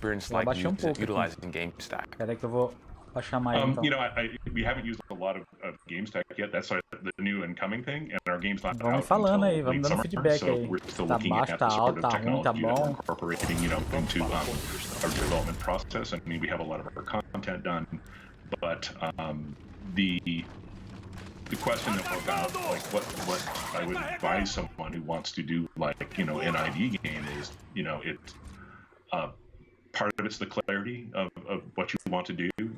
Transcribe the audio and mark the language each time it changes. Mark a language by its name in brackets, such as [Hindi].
[Portuguese] Eu abaixei um pouco. Espera que eu vou baixar mais então. [English] We haven't used a lot of GameStack yet. That's the new and coming thing, and our game's not [Portuguese] Vamos falando aí, vamos dando feedback aí. Tá baixo, tá alto, tá ruim, tá bom. [English] Incorporating, into our development process. I mean, we have a lot of our content done, but the question about what I would advise someone who wants to do an ID game is, it's part of it's the clarity of what you want to do.